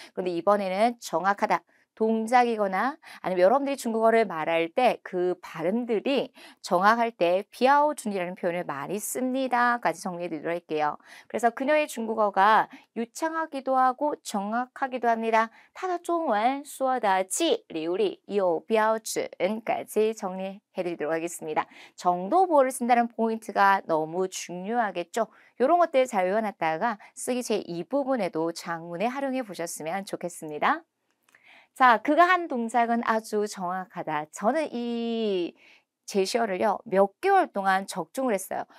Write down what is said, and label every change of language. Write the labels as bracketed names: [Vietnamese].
[Korean] 그런데 이번에는 정확하다. 동작이거나 아니면 여러분들이 중국어를 말할 때 그 발음들이 정확할 때 비아오준이라는 표현을 많이 씁니다까지 정리해 드리도록 할게요. 그래서 그녀의 중국어가 유창하기도 하고 정확하기도 합니다. [Chinese] 他的中文说的既流利又标准 까지 정리해 드리도록 하겠습니다. [Korean] 정도 보호를 쓴다는 포인트가 너무 중요하겠죠. 이런 것들 잘 외워놨다가 쓰기 제2부분에도 장문에 활용해 보셨으면 좋겠습니다. 자, 그가 한 동작은 아주 정확하다. 저는 이 제시어를요, 몇 개월 동안 적중을 했어요.